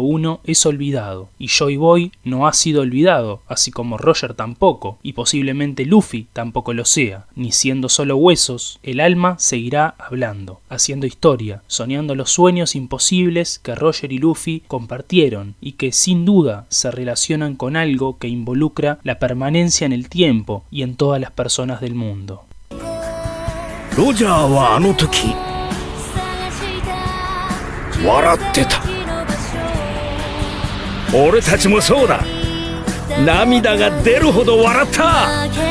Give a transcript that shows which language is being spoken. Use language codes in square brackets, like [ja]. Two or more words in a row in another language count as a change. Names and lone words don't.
[es] uno es olvidado, y Joy Boy no ha sido olvidado, así como Roger tampoco, y posiblemente Luffy tampoco lo sea, ni siendo solo huesos, el alma seguirá hablando, haciendo historia, soñando los sueños imposibles que Roger y Luffy compartieron, y que sin duda se relacionan con algo que involucra la permanencia en el tiempo y en todas las personas del mundo. [ja] ロジャーはあの時笑ってた。俺たちもそうだ。涙が出るほど笑った。